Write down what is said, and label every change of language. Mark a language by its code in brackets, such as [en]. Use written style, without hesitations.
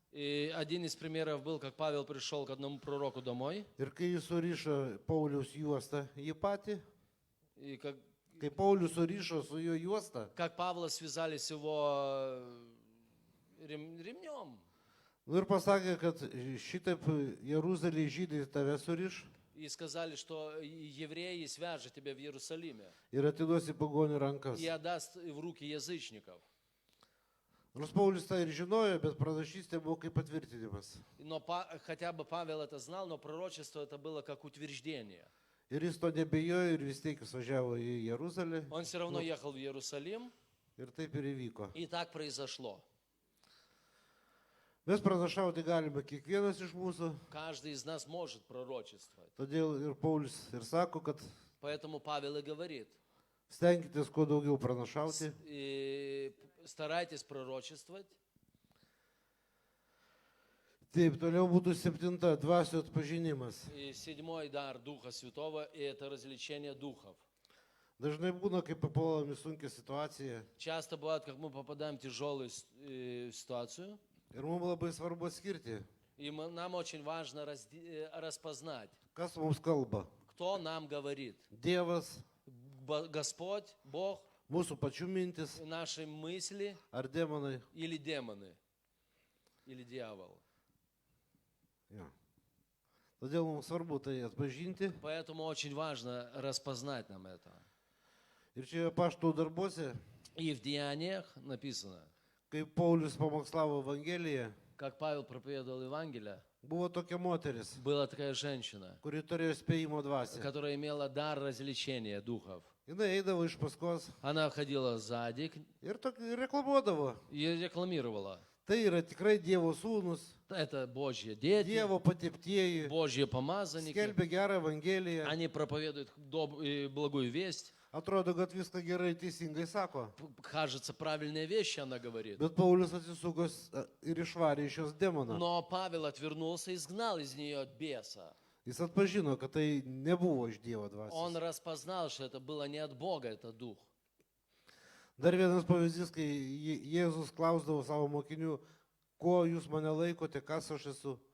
[ru] И один из примеров был, как Павел пришел к одному пророку домой. [lt] Ir kai jis surišo Pauliaus juostą jį patį, [ru] И [lt] kai Paulius surišo su jo juosta, [ru] как Павла связали с его ремнем. [lt] nu ir pasakė, kad šitaip Jeruzalėje žydai tave suriš [ru] И сказали, что евреи свяжут тебя в Иерусалиме [lt] ir atiduosi pagonių rankas. [ru] и отдаст в руки язычников. [lt] Nors Paulius tai ir žinojo, bet pranašystė buvo kaip patvirtinimas. [ru] Но хотя бы Павел это знал, но пророчество это было как утверждение. [lt] Ir jis to nebijojo ir vis tiek jis važiavo į Jeruzalę. [ru] Он все равно ехал в Иерусалим, [lt] Ir taip ir įvyko. [ru] и так произошло. [lt] Mes pranašauti galime kiekvienas iš mūsų. [ru] Каждый из нас может пророчествовать. [lt] Todėl ir Paulius ir sako, kad [ru] Поэтому Павел и говорит, [lt] stenkitės kuo daugiau pranašauti. [ru] и старайтесь пророчествовать. [lt] Taip, toliau būtų septinta, dvasių atpažinimas. [ru] И седьмой дар Духа Святого, и это развлечение духов. [lt] Dažnai būna, kai papuolame į sunkią situaciją. [ru] Часто бывает, как мы попадаем в тяжелую ситуацию, [lt] Ir mums labai svarbu atskirti, [ru] и нам очень важно распознать, [lt] kas mums kalba. [ru] кто нам говорит. [lt] Dievas, [ru] Господь, Бог, [lt] mūsų pačių mintis [ru] наши мысли [lt] ar demonai. [ru] или демоны, или дьявол. Ja. [lt] Todėl mums svarbu tai atpažinti. [ru] Поэтому очень важно распознать нам это. [lt] Ir čia apaštalų darbuose, [ru] И в Деяниях написано, [lt] kai Paulius pamokslavo Evangeliją, [ru] как Павел проповедовал Евангелие, [lt] buvo tokia moteris, [ru] была такая женщина, [lt] kuri turėjo spėjimo dvasią. [ru] которая имела дар развлечения духов. [lt] Jis eidavo iš paskos [ru] Она ходила сзади [lt] ir reklamuodavo. [ru] и рекламировала. [lt] Tai yra tikrai Dievo sūnus, [ru] Это Божьи дети, [lt] Dievo pateptieji, [ru] Божьи помазанники. [lt] skelbia gerą Evangeliją. [ru] Они проповедуют благую весть. [lt] Atrodo, kad viską gerai teisingai sako. [ru] Кажется, правильные вещи она говорит. [lt] Bet Paulius atsisuko ir išvarė iš jos demoną. [ru] Но Павел отвернулся и изгнал из нее беса. [lt] Jis atpažino, kad tai nebuvo iš Dievo [ru] Он [lt] dvasios. [ru] распознал, что это было не от Бога, это дух. [lt] Dar vienas pavyzdys, kai Jėzus klausdavo savo mokinių, ko jūs mane laikote, kas aš esu.